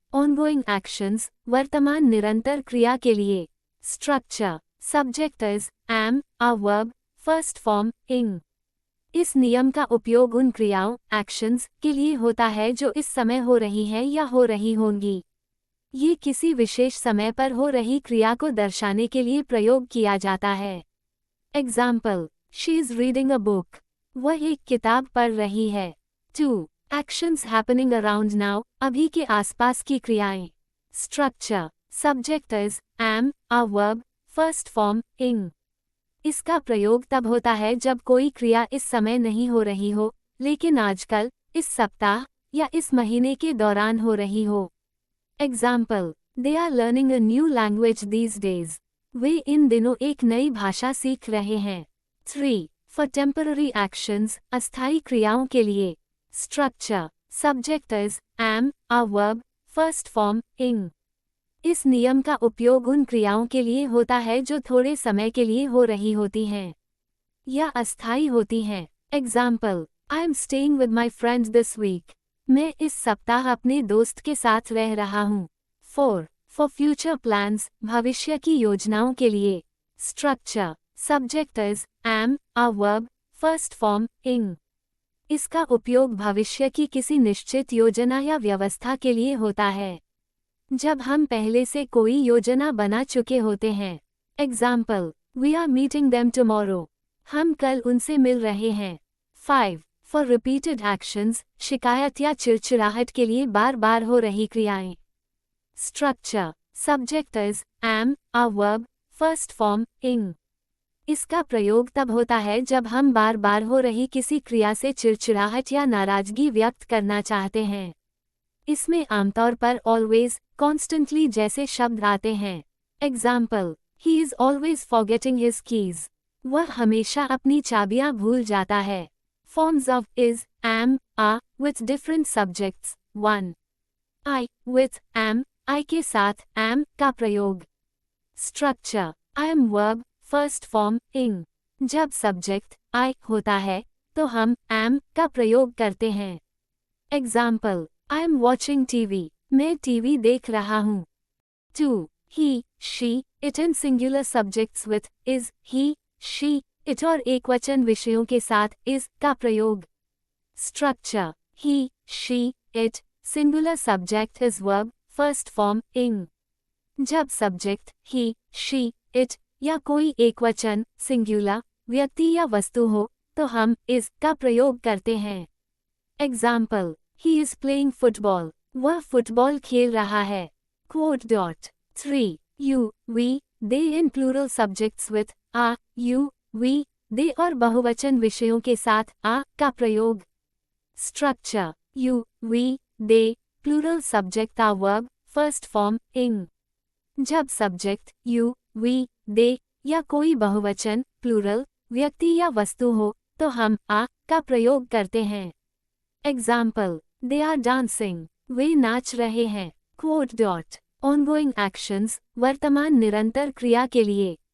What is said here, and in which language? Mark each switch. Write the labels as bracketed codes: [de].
[en] Ongoing actions, [hi] वर्तमान निरंतर क्रिया के लिए. [en] Structure, subject is, am, are verb, first form, ing. [hi] इस नियम का उपयोग उन क्रियाओं, actions, के लिए होता है जो इस समय हो रही हैं या हो रही होंगी. ये किसी विशेष समय पर हो रही क्रिया को दर्शाने के लिए प्रयोग किया जाता है. [en] Example, she is reading a book. [hi] वह एक किताब पढ़ रही है. 2. [en] Actions happening around now, [hi] अभी के आसपास की क्रियाएं. [en] Structure, subject is, am, are verb, first form, ing. [hi] इसका प्रयोग तब होता है जब कोई क्रिया इस समय नहीं हो रही हो, लेकिन आजकल, इस सप्ताह, या इस महीने के दौरान हो रही हो. [en] Example, they are learning a new language these days. [hi] वे इन दिनों एक नई भाषा सीख रहे हैं. 3. [en] For temporary actions, [hi] अस्थायी क्रियाओं के लिए. [en] Structure, subject is, am, are verb, first form, ing. [hi] इस नियम का उपयोग उन क्रियाओं के लिए होता है जो थोड़े समय के लिए हो रही होती हैं या अस्थायी होती हैं. [en] Example, I am staying with my friends this week. [hi] मैं इस सप्ताह अपने दोस्त के साथ रह रहा हूँ. 4. [en] For future plans, [hi] भविष्य की योजनाओं के लिए. [en] Structure, subject is, am, are verb, first form, ing. [hi] इसका उपयोग भविष्य की किसी निश्चित योजना या व्यवस्था के लिए होता है जब हम पहले से कोई योजना बना चुके होते हैं. [en] Example, we are meeting them tomorrow. [hi] हम कल उनसे मिल रहे हैं. 5. [en] For repeated actions, [hi] शिकायत या चिड़चिड़ाहट के लिए बार बार हो रही क्रियाएं. [en] Structure, subject is, am, are verb, first form, ing. [hi] इसका प्रयोग तब होता है जब हम बार बार हो रही किसी क्रिया से चिड़चिड़ाहट या नाराजगी व्यक्त करना चाहते हैं. इसमें आमतौर पर always, constantly जैसे शब्द आते हैं. [en] Example, he is always forgetting his keys. [hi] वह हमेशा अपनी चाबियां भूल जाता है. [en] Forms of is, am, are, with different subjects. 1. I, with, am, I [hi] के साथ, [en] am, [hi] का प्रयोग. [en] Structure, I am verb, first form, ing. [hi] जब subject, I, होता है, तो हम, am, का प्रयोग करते हैं. [en] Example, I am watching TV. [hi] मैं टीवी देख रहा हूँ. 2. [en] He, she, it in singular subjects with, is, he, she, it [hi] और एकवचन विषयों के साथ, [en] is, [hi] का प्रयोग. [en] Structure, he, she, it, singular subject is verb, first form, ing. [hi] जब subject, he, she, it, या कोई एकवचन, singular, व्यक्ति या वस्तु हो, तो हम, is, का प्रयोग करते हैं. [en] Example, he is playing football. [hi] वह फुटबॉल खेल रहा है. Quote. 3. [en] You, we, they in plural subjects with, are, you, we, they [hi] और बहुवचन विषयों के साथ, [en] are, [hi] का प्रयोग. [en] Structure, you, we, they, plural subject are verb, first form, ing. [hi] जब subject, you, we, they, या कोई बहुवचन, plural, व्यक्ति या वस्तु हो, तो हम, are, का प्रयोग करते हैं. [en] Example, they are dancing. [hi] वे नाच रहे हैं. Quote. [en] Ongoing actions, [hi] वर्तमान निरंतर क्रिया के लिए.